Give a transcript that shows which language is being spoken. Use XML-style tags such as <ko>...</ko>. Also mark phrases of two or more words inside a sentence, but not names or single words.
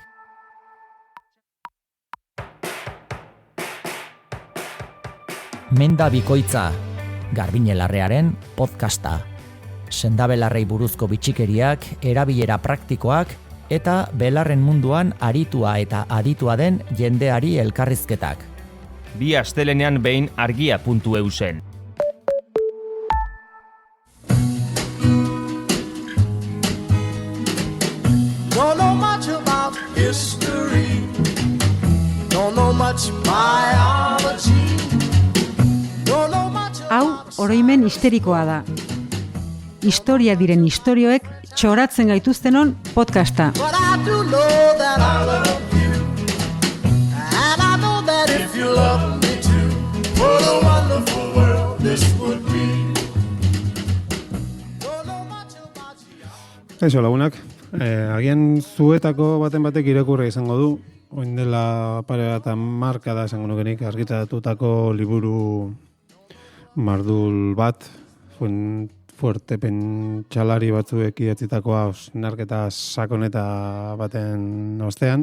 <eu>Menda bikoitza, Garbiñe Larrearen podcasta. Sendabelarrei buruzko bitxikeriak, erabilera praktikoak eta belarren munduan aritua eta aditua den jendeari elkarrizketak. Bi astelenean behin argia.eu zen.</eu> <en>Don't know much about history. Don't know much biology. Don't know much</en> <eu>Hau, oroimen histerikoa da. Historia diren istorioek txoratzen gaituztenon podcasta.</eu> <en>But I do know that I love you. And I know that if you love me too, what a wonderful world this would be. Don't know much about you.</en> <eu>Kaixo lagunak, agian zuetako baten batek irakurri izango du, oin dela pare bat hamarkada esango nukenik argitaratutako liburu mardul bat, fuerte pentsalari batzuek idatzitakoa osnarketa sakoneta baten ostean.</eu>